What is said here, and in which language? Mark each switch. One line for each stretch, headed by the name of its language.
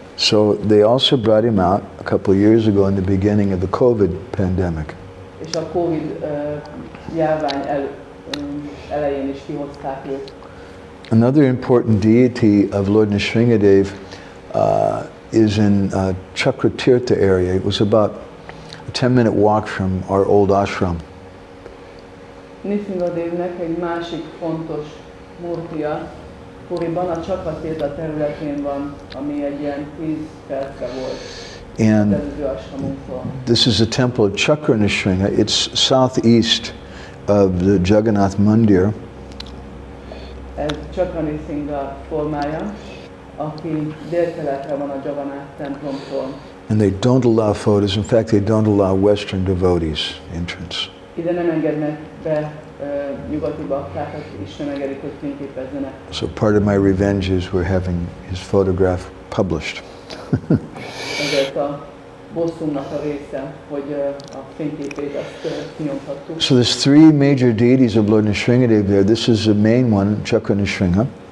English: So they also brought him out a couple of years ago in the beginning of the COVID pandemic.
Hungarian: És a Covid járvány elején is kihozták őt.
English: Another important deity of Lord Nrsimhadev is in Chakratirtha area. It was about a 10-minute walk from our old ashram.
Hungarian: Nrsimhadevnek egy másik fontos murtia Puriban, a Chakratirtha területén van, ami egy ilyen 10 percre volt az
English: And
Hungarian: előző ashramunktól.
English: this is a temple of Chakra Nrsimha. It's southeast of the Jagannath Mandir.
Hungarian: Ez Chakra Nrsimha formája, aki délkeletre van a Jagannath templomtól.
English: And they don't allow photos. In fact, they don't allow Western devotees entrance.
Hungarian: Ide nem engednek be nyugati baktákat, és nem engedik, hogy fényképezzenek.
English: So part of my revenge is we're having his photograph published.
Hungarian: Ezért a bosszumnak a része, hogy a fényképét azt kinyomhattuk.
English: So there's 3 major deities of Lord Nrsimhadev there. This is the main one, Chakra Nrsimha.